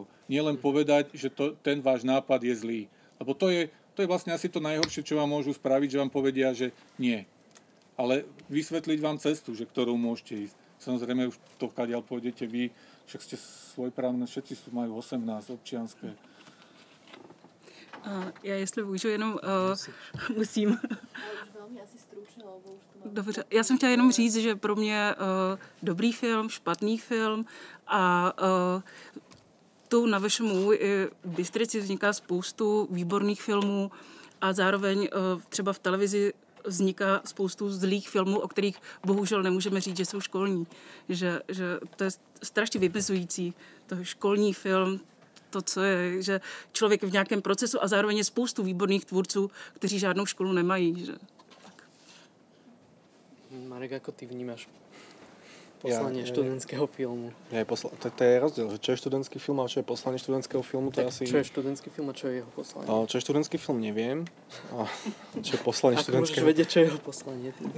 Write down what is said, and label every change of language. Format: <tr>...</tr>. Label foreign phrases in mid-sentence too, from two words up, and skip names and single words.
<sk>Nie len povedať, že ten váš nápad je zlý. Lebo to je vlastne asi to najhoršie, čo vám môžu spraviť, že vám povedia, že nie. Ale vysvetliť vám cestu, že ktorou môžete ísť. Samozrejme, už to, kadiaľ pôjdete vy, však ste svojprávne, všetci majú 18 občianske.</sk> <cs>Já jestli můžu jenom, musím. Dobře, já jsem chtěla jenom říct, že pro mě dobrý film, špatný film a tu na VŠMU i v Bystrici vzniká spoustu výborných filmů a zároveň třeba v televizi vzniká spoustu zlých filmů, o kterých bohužel nemůžeme říct, že jsou školní. Že to je strašně vymezující. To školní film, to, co je, že člověk v nějakém procesu a zároveň je spoustu výborných tvůrců, kteří žádnou školu nemají. Že...</cs> <sk>Marek, ako ty vnímaš Poslanie študentského filmu. To je rozdiel, že čo je študentský film a čo je poslanie študentského filmu, to je asi... Čo je študentský film a čo je jeho poslanie? Čo je študentský film, neviem. A čo je poslanie študentského... Ako môžeš vedieť, čo je jeho poslanie?</sk>